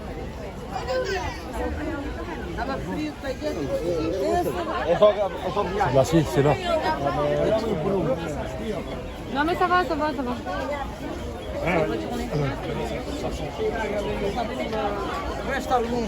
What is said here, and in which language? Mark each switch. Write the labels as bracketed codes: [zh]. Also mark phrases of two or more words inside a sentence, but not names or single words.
[pt] Estava frio, peguei. [fr] Là, si, c'est là. Non mais ça va, ça va, ça va. [pt] Resta algum.